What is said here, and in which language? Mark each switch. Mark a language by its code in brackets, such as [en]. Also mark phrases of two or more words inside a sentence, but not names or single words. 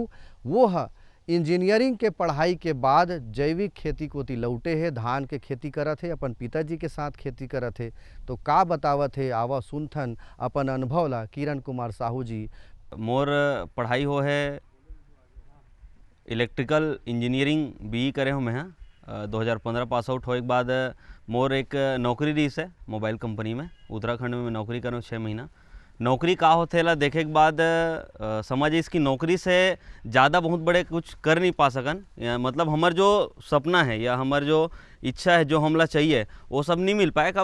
[hne] वो इंजीनियरिंग के पढ़ाई के बाद जैविक खेती को लौटे है, धान के खेती करत है, अपन पिताजी के साथ खेती करत है। तो का बतावत है, आवा सुनथन अपन अनुभव ला किरण कुमार साहू जी। मोर पढ़ाई हो है [en] electrical engineering BE [hne] करे हो मैं 2015 [en] pass out [hne] होए के बाद मोर एक नौकरी रही है [en] mobile company [hne] में, उत्तराखंड में मैं नौकरी करूँ 6 महीना। नौकरी का होते ला देखे के बाद समझ इसकी नौकरी से ज़्यादा बहुत बड़े कुछ कर नहीं पा सकन, मतलब हमार जो सपना है या हमार जो इच्छा है जो हमला चाहिए वो सब नहीं मिल पाए।